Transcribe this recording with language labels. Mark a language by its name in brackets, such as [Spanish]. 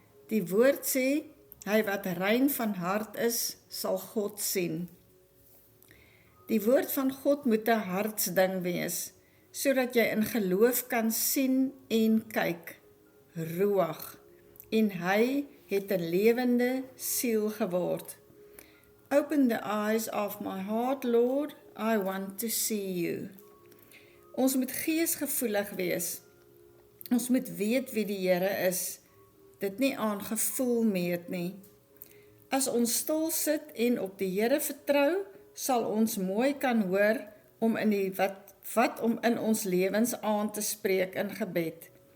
[Afrikaans] Die woord sê, hy wat rein van hart is, sal God sien. Die woord van God moet 'n hartsding wees, sodat jy in geloof kan sien en kyk. Ruach. En hy het 'n lewende siel geword. [English] Open the eyes of my heart, Lord, I want to see you. [Afrikaans] Ons moet geesgevoelig wees. Ons moet weet wie die Here is. Dit nie aan gevoel meet nie. As ons stil sit en op die Here vertrou, sal ons mooi kan hoor om wat om in ons lewens aan te spreek in gebed.